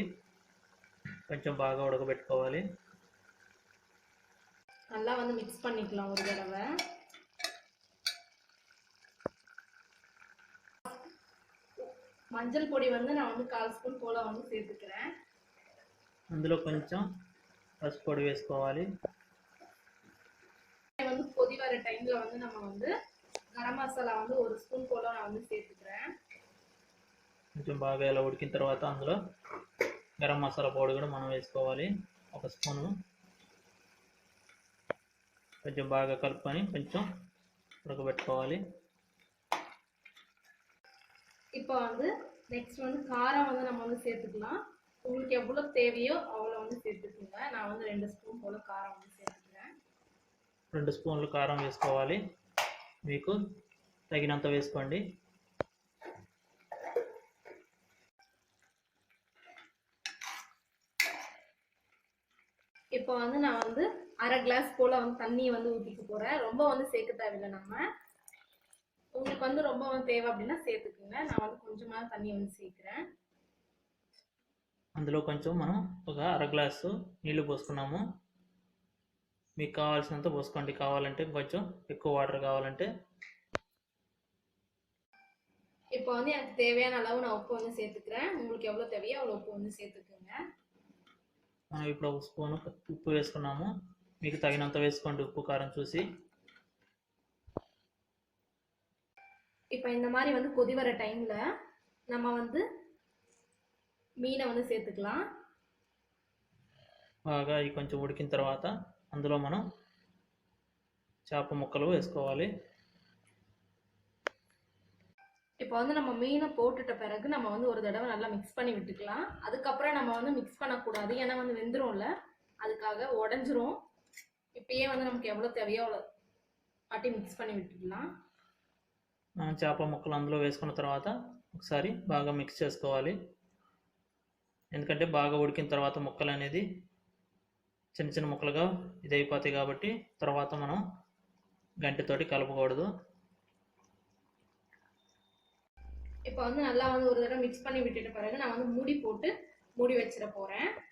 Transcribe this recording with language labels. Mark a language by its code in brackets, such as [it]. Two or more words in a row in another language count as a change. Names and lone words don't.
[te] కొంచెం బాగా ఉడకబెట్టుకోవాలి. [ta] நல்லா மிக்ஸ் பண்ணிக்கலாம் ஒரு தடவை. மஞ்சள் பொடி நான் 1/4 ஸ்பூன் போல சேர்த்துக்கிறேன். [te] అందులో కొంచెం పసుపు పొడి వేసుకోవాలి. [ta] கொதி வர டைம்ல நம்ம கரம் மசாலா 1 ஸ்பூன் போல நான் சேர்த்துக்கிறேன். [te] కొంచెం బాగా ఇలా ఉడికిన తర్వాత అందులో గరం మసాలా పౌడర్ కూడా మనం వేసుకోవాలి 1 స్పూను. కొంచెం బాగా కలుపుకొని కొంచెం ఉడకబెట్టుకోవాలి. [ta] இப்போ நெக்ஸ்ட் காரம் நம்ம சேர்த்துக்கலாம். உங்களுக்கு எவ்வளோ தேவையோ அவ்வளோ வந்து சேர்த்துக்குங்க. நான் வந்து 2 ஸ்பூன் போல் காரம் வந்து சேர்த்துக்கிறேன். [te] 2 స్పూన్లు కారం వేసుకోవాలి. మీకు తగినంత వేసుకోండి. [ta] இப்போ வந்து நான் வந்து 1/2 கிளாஸ் போல் வந்து தண்ணியை வந்து ஊற்றிக்க போகிறேன். ரொம்ப வந்து சேர்க்க தேவையில்லை. நம்ம உங்களுக்கு வந்து ரொம்ப வந்து தேவை அப்படின்னா சேர்த்துக்குங்க. நான் வந்து கொஞ்சமாக தண்ணி வந்து சேர்க்குறேன். [te] అందులో కొంచెం మనం ఒక 1/2 గ్లాసు నీళ్లు పోసుకున్నాము. మీకు కావాల్సినంత పోసుకోండి. కావాలంటే కొంచెం ఎక్కువ వాటర్ కావాలంటే. [ta] இப்போ வந்து எனக்கு தேவையான அளவு நான் உப்பு வந்து சேர்த்துக்கிறேன். உங்களுக்கு எவ்வளோ தேவையோ அவ்வளோ உப்பு வந்து சேர்த்துக்குங்க. [te] మనం ఇప్పుడు ఒక స్పూను ఉప్పు వేసుకున్నాము. మీకు తగినంత వేసుకోండి ఉప్పు కారం చూసి. [ta] இப்போ இந்த மாதிரி வந்து கொதி வர டைமில் நம்ம வந்து மீனை வந்து சேர்த்துக்கலாம். [te] బాగా ఇది కొంచెం ఉడికిన తర్వాత అందులో మనం చేప ముక్కలు వేసుకోవాలి. [ta] இப்போ வந்து நம்ம மீனை போட்டுட்ட பிறகு நம்ம வந்து ஒரு தடவை நல்லா மிக்ஸ் பண்ணி விட்டுக்கலாம். அதுக்கப்புறம் நம்ம வந்து மிக்ஸ் பண்ணக்கூடாது, ஏன்னா வந்து வெந்துரும்ல, அதுக்காக உடஞ்சிரும். இப்பயே வந்து நமக்கு எவ்வளோ தேவையோ அவ்வளோ வாட்டி மிக்ஸ் பண்ணி விட்டுக்கலாம். [te] మనం చేప ముక్కలు అందులో వేసుకున్న తర్వాత ఒకసారి బాగా మిక్స్ చేసుకోవాలి. ఎందుకంటే బాగా ఉడికిన తర్వాత ముక్కలు అనేది చిన్న చిన్న ముక్కలుగా ఇదైపోతాయి కాబట్టి తర్వాత మనం గంటెతోటి కలపకూడదు. [ta] இப்போ வந்து நல்லா வந்து ஒரு தடவை மிக்ஸ் பண்ணி விட்டுட்ட பிறகு நான் வந்து மூடி போட்டு மூடி வச்சிட போகிறேன்.